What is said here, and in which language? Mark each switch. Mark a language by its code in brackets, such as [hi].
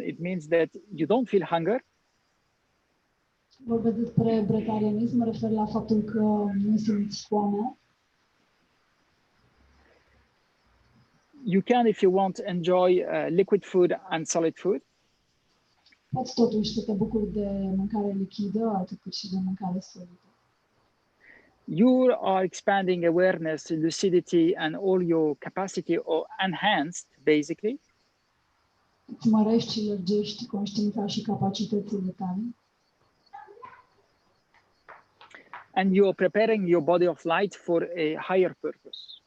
[en] It means that you don't feel hunger. [ro] Vorbesc despre brătarianism, mă refer la faptul că nu simți foamea. [en] You can, if you want, enjoy liquid food and solid food. [ro] Poți totuși să te bucuri de mâncare lichidă, atât cât și de mâncare solidă. [en] You are expanding awareness, lucidity, and all your capacity or enhanced, basically. [ro] Îți mărești și lărgești conștiința și capacitățile tale. [en] And you are preparing your body of light for a higher purpose.